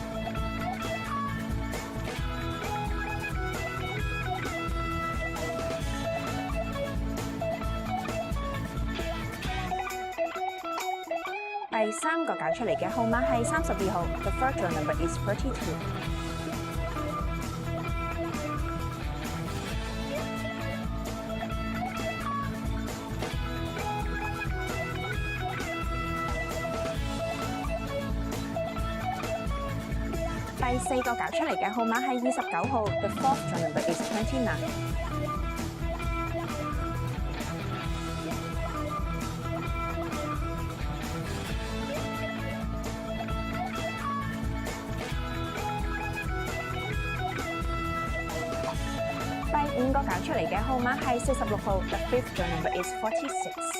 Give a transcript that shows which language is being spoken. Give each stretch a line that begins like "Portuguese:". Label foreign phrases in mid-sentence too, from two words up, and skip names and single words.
Cantonese: 第三個攪出嚟嘅號碼係32號 ，
English: The third number is 32。
Cantonese: 第四個攪出嚟嘅號碼係29號 ，
English: The fourth number is 29。
Cantonese: 第五個攪出嚟嘅號碼係46號 ，
English: The fifth number is 46。